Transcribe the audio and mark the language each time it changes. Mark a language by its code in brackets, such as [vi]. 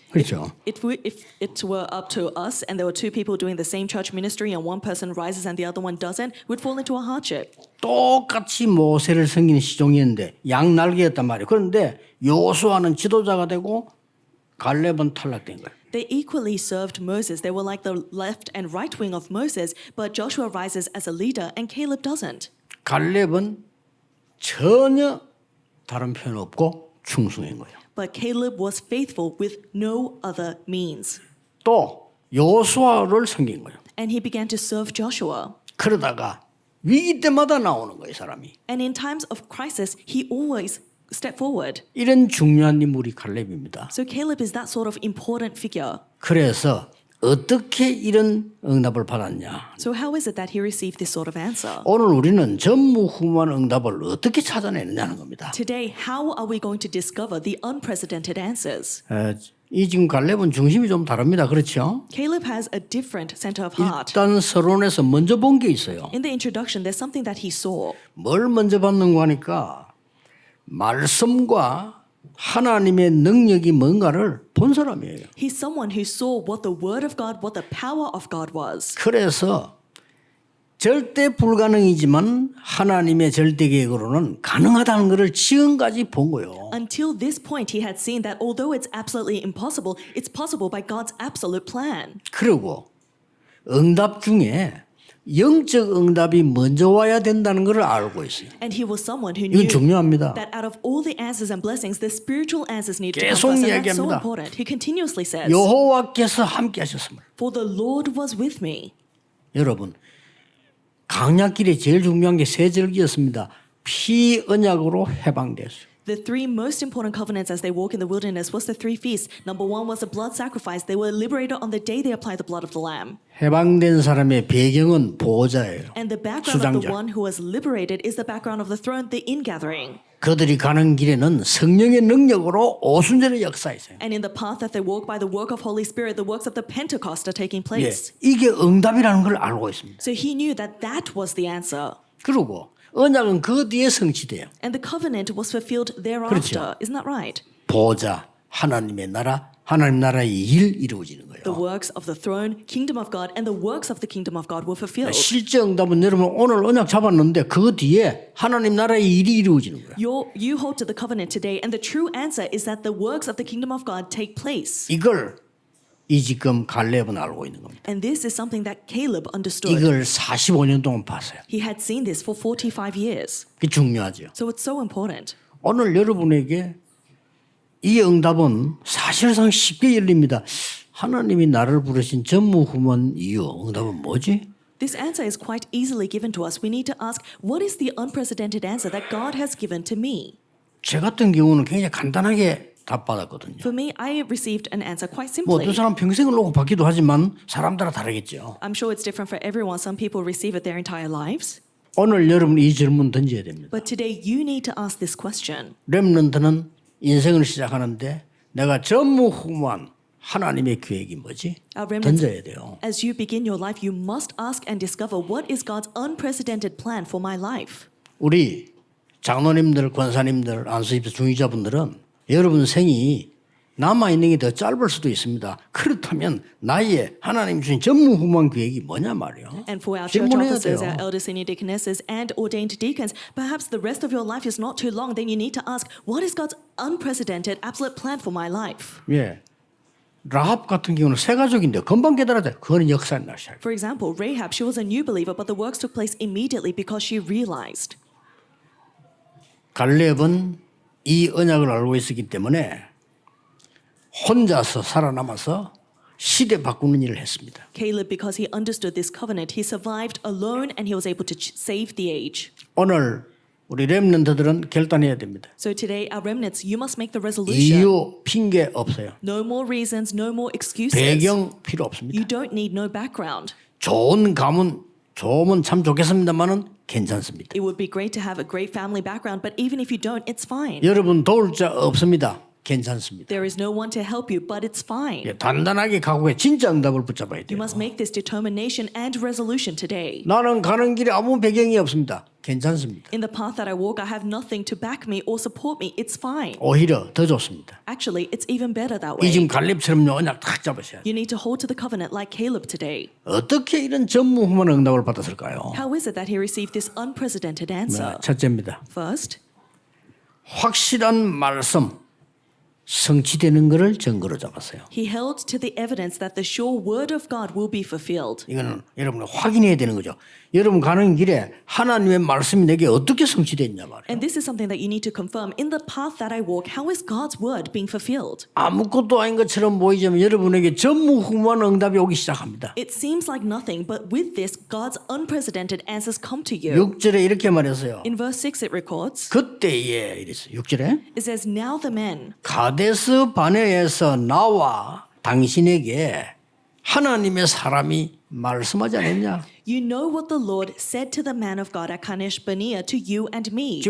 [ko] 그렇죠? [en] If it were up to us and there were two people doing the same church ministry and one person rises and the other one doesn't, we'd fall into a hardship. [ko] 똑같이 모세를 섬기는 시종이었는데 양 날개였단 말이에요. 그런데 여호수아는 지도자가 되고 갈렙은 탈락된 거예요. [en] They equally served Moses. They were like the left and right wing of Moses, but Joshua rises as a leader and Caleb doesn't. [ko] 갈렙은 전혀 다른 표현 없고 충성인 거예요. [en] But Caleb was faithful with no other means. [ko] 또 여호수아를 섬긴 거예요. [en] And he began to serve Joshua. [ko] 그러다가 위기 때마다 나오는 거예요, 사람이. [en] And in times of crisis, he always stepped forward. [ko] 이런 중요한 인물이 갈렙입니다. [en] So Caleb is that sort of important figure. [ko] 그래서 어떻게 이런 응답을 받았냐? [en] So how is it that he received this sort of answer? [ko] 오늘 우리는 전무후무한 응답을 어떻게 찾아내느냐는 겁니다. [en] Today, how are we going to discover the unprecedented answers? [ko] 이 지금 갈렙은 중심이 좀 다릅니다. 그렇죠? [en] Caleb has a different center of heart. [ko] 일단 서론에서 먼저 본 게 있어요. [en] In the introduction, there's something that he saw. [ko] 뭘 먼저 봤는가 하니까 말씀과 하나님의 능력이 뭔가를 본 사람이에요. [en] He's someone who saw what the word of God, what the power of God was. [ko] 그래서 절대 불가능이지만 하나님의 절대 계획으로는 가능하다는 것을 지금까지 본 거예요. [en] Until this point, he had seen that although it's absolutely impossible, it's possible by God's absolute plan. [ko] 그리고 응답 중에 영적 응답이 먼저 와야 된다는 것을 알고 있어요. [en] And he was someone who [ko] 이건 [en] knew [ko] 중요합니다. [en] that out of all the answers and blessings, the spiritual answers need to come [ko] 계속 [en] first. And that's so [ko] 이야기합니다. [en] important. He continuously says, [ko] 여호와께서 함께 하셨음을. [en] For the Lord was with me. [ko] 여러분 강약길에 제일 중요한 게 세 절기였습니다. 피 언약으로 해방됐어요. [en] The three most important covenants as they walk in the wilderness was the three feasts. Number one was the blood sacrifice. They were liberated on the day they applied the blood of the lamb. [ko] 해방된 사람의 배경은 보호자예요. [en] And the background of the one who was liberated is the background of the throne, the ingathering. [ko] 그들이 가는 길에는 성령의 능력으로 오순절의 역사있어요. [en] And in the path that they walk by the work of Holy Spirit, the works of the Pentecost are taking [ko] 예, [en] place. [ko] 이게 응답이라는 걸 알고 있습니다. [en] So he knew that that was the answer. [ko] 그리고 언약은 그 뒤에 성취돼요. [en] And the covenant was fulfilled [ko] 그렇죠. [en] thereafter. Isn't that right? [ko] 보호자, 하나님의 나라, 하나님 나라의 일 이루어지는 거예요. [en] The works of the throne, kingdom of God, and the works of the kingdom of God were fulfilled. [ko] 실제 응답은 여러분 오늘 언약 잡았는데 그 뒤에 하나님 나라의 일이 이루어지는 거예요. [en] You hold to the covenant today, and the true answer is that the works of the kingdom of God take place. [ko] 이걸 이 지금 갈렙은 알고 있는 겁니다. [en] And this is something that Caleb understood. [ko] 이걸 45년 동안 봤어요. [en] He had seen this for 45 years. [ko] 그게 중요하죠. [en] So it's so important. [ko] 오늘 여러분에게 이 응답은 사실상 쉽게 열립니다. 하나님이 나를 부르신 전무후무한 이유 응답은 뭐지? [en] This answer is quite easily given to us. We need to ask, what is the unprecedented answer that God has given to me? [ko] 제 같은 경우는 굉장히 간단하게 답받았거든요. [en] For me, I received an answer quite [ko] 뭐 [en] simply. [ko] 어떤 사람 평생을 놓고 받기도 하지만 사람따라 다르겠죠. [en] I'm sure it's different for everyone. Some people receive it their entire lives. [ko] 오늘 여러분 이 질문 던져야 됩니다. [en] But today, you need to ask this question. [ko] 렘넌트는 인생을 시작하는데 내가 전무후무한 하나님의 계획이 뭐지? [en] Our remnants, [ko] 던져야 돼요. [en] as you begin your life, you must ask and discover what is God's unprecedented plan for my life. [ko] 우리 장로님들, 권사님들, 안수집사 중위자분들은 여러분 생이 남아있는 게 더 짧을 수도 있습니다. 그렇다면 나의 하나님 주신 전무후무한 계획이 뭐냐 말이에요. [en] And for our church [ko] 질문해야 [en] officers, [ko] 돼요. [en] our elder senior deaconesses, and ordained deacons, perhaps the rest of your life is not too long. Then you need to ask, what is God's unprecedented, absolute plan for my life? [ko] 예. 라합 같은 경우는 새 가족인데 금방 깨달았대. 그거는 역사의 날 시작. [en] For example, Rahab, she was a new believer, but the works took place immediately because she realized. [ko] 갈렙은 이 언약을 알고 있었기 때문에 혼자서 살아남아서 시대 바꾸는 일을 했습니다. [en] Caleb, because he understood this covenant, he survived alone and he was able to save the age. [ko] 오늘 우리 렘넌트들은 결단해야 됩니다. [en] So today, our remnants, you must make the resolution. [ko] 이유 핑계 없어요. [en] No more reasons, no more excuses. [ko] 배경 필요 없습니다. [en] You don't need no background. [ko] 좋은 가문 좋으면 참 좋겠습니다만은 괜찮습니다. [en] It would be great to have a great family background, but even if you don't, it's fine. [ko] 여러분 도울 자 없습니다. 괜찮습니다. [en] There is no one to help you, but it's fine. [ko] 예, 단단하게 각오해 진짜 응답을 붙잡아야 [en] You must make this determination and resolution today. [ko] 나는 가는 길에 아무 배경이 없습니다. 괜찮습니다. [en] In the path that I walk, I have nothing to back me or support me. It's fine. [ko] 오히려 더 좋습니다. [en] Actually, it's even better that [ko] 이 [en] way. [ko] 지금 갈렙처럼요 언약 탁 잡으셔야 돼요. [en] You need to hold to the covenant like Caleb today. [ko] 어떻게 이런 전무후무한 응답을 받았을까요? [en] How is it that he received this unprecedented answer? [ko] 첫째입니다. [en] First, [ko] 확실한 말씀 성취되는 것을 증거로 잡았어요. [en] he held to the evidence that the sure word of God will be fulfilled. [ko] 이거는 여러분 확인해야 되는 거죠. 여러분 가는 길에 하나님의 말씀이 내게 어떻게 성취됐냐 말이에요. [en] And this is something that you need to confirm. In the path that I walk, how is God's word being fulfilled? [ko] 아무것도 아닌 것처럼 보이지만 여러분에게 전무후무한 응답이 오기 시작합니다. [en] It seems like nothing, but with this, God's unprecedented answers come to you. [ko] 6절에 이렇게 말했어요. [en] In verse 6, it records, [ko] 그때에 이랬어요. 6절에 [en] it says, Now the men [ko] 가데스 바네에서 나와 당신에게 하나님의 사람이 말씀하지 않았냐? [en] You know what the Lord said to the man of God at Kadesh Barnea, to you and me.